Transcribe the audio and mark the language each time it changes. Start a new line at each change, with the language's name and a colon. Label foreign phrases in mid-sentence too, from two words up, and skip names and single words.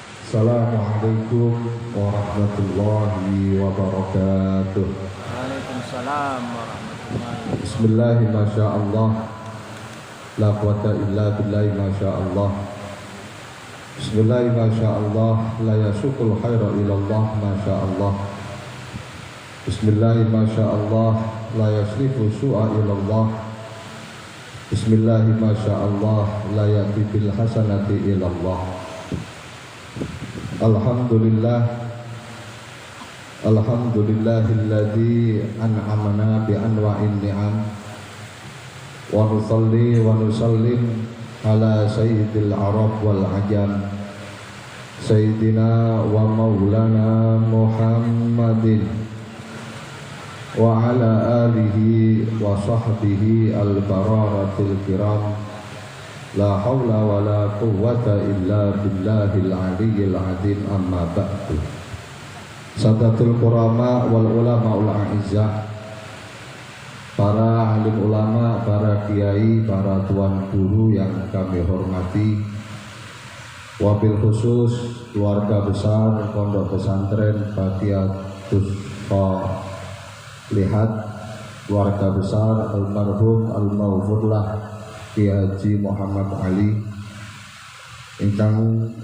Arabic: السلام عليكم ورحمة الله وبركاته. وعليكم السلام ورحمة الله وبركاته. بسم الله ما شاء الله. لا قوة إلا بالله ما شاء الله. بسم الله ما شاء الله. لا يسوق الخير إلا الله ما شاء الله. بسم الله ما شاء الله. لا يصرف السوء إلا الله. بسم الله ما شاء الله. لا يأتي بالحسنات إلا الله. الحمد لله الذي أنعمنا بأنواع النعم ونصلي ونسلم على سيد العرب والعجم سيدنا ومولانا محمد وعلى آله وصحبه البررة الكرام. لا حول ولا قوة إلا بالله العلي العظيم، أما بعد. سادات الكرماء والعلماء الأعزة,
Indonesian: para alim ulama, para kiai, para tuan guru yang kami hormati,
Arabic: وبالخصوص
Indonesian: keluarga besar Pondok Pesantren Baqiyatus Sholihat, keluarga besar almarhum al-maghfurlah Ki Haji Muhammad Ali ingkang